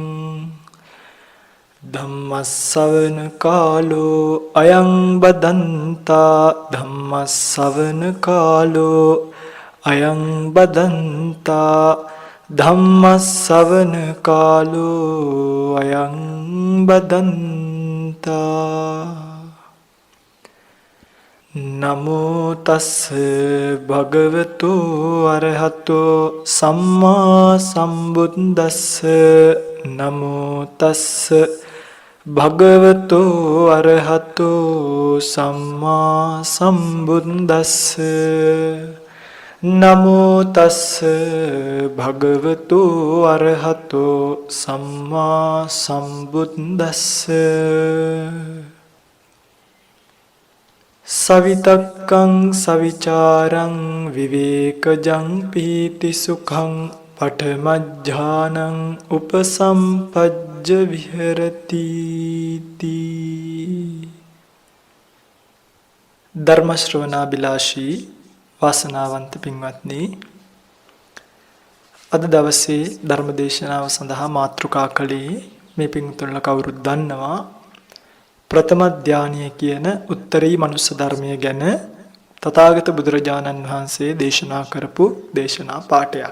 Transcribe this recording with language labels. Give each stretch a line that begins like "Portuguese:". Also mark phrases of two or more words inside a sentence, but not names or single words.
Pali: धम्मस्सवन कालो अयं बदन्ता धम्मस्सवन कालो अयं बदन्ता धम्मस्सवन कालो अयं बदन्ता नमो तस्स भगवतो अरहतो सम्मा सम्बुद्दस्स नमो तस्स भगवतो अरहतो सम्मा सम्बुद्दस्स नमो तस्स भगवतो अरहतो सम्मा सम्बुद्दस्स सवितक्कं सविचारं विवेकजं पीतिसुखं पठमज्झानं उपसम्पज्य विहरति
Sinhala: ධර්මශ්‍රවණාභිලාෂී වාසනාවන්ත පින්වත්නි අද දවසේ ධර්ම දේශනාව සඳහා මාතෘකා කළේ මේ පින්තුන්ලා කවුරුත් දන්නවා ප්‍රථම ධානය කියන උත්තරී මනුස්ස ධර්මය ගැන තථාගත බුදුරජාණන් වහන්සේ දේශනා කරපු දේශනා පාඨයක්.